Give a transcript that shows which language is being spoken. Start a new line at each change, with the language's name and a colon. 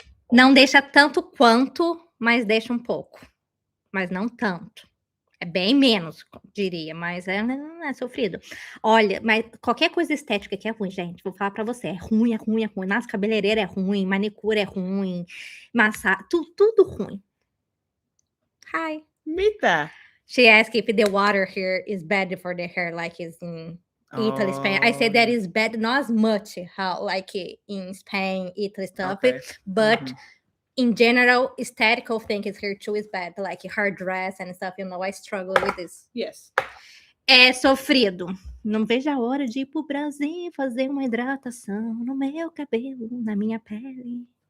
Portuguese: Não deixa tanto quanto, mas deixa um pouco. Mas não tanto. É bem menos, diria, mas é sofrido. Olha, mas qualquer coisa estética que é ruim, gente, vou falar pra você, é ruim. Nossa, cabeleireira é ruim, manicure é ruim, tudo ruim.
English: Hi. Mita. She asked if the water here is bad for the hair, like it's in Italy, Spain. I said that is bad, not as much how like in Spain, Italy stuff, but in general, aesthetical things here too is bad, like hair dress and stuff. You know, I struggle with this. Yes.
Portuguese: É sofrido. Não vejo a hora de ir pro Brasil fazer uma hidratação no meu cabelo, na minha pele.